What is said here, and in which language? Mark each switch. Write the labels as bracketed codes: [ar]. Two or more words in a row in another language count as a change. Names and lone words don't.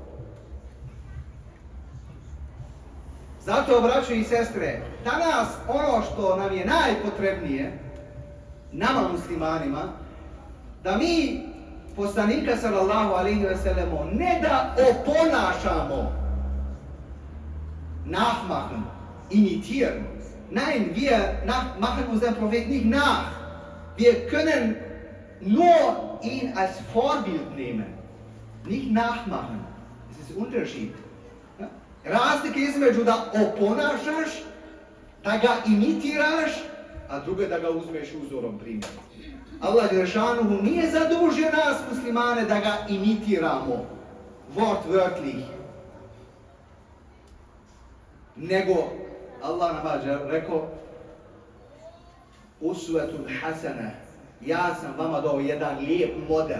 [bs] Zato, braćo i sestre, danas ono što nam je najpotrebnije, nama muslimanima, da mi poslanika [ar] صلى الله عليه وسلم [bs] ne da oponašamo, [de] nachmachen, imitieren. Nein, wir machen unseren Prophet nicht nach. Wir können nur ihn als Vorbild nehmen, nicht nachmachen. Das ist ein Unterschied. [bs] Razlika između da oponašaš, da ga imitiraš, a drugo je da ga uzmeš uzorom primjerom. Allah Đelešanuhu nije zadužio nas muslimane da ga imitiramo, wortwörtlich. Nego Allah nam je rekao, [ar] أسوة حسنة, [bs] ja sam vama dao jedan lijep model.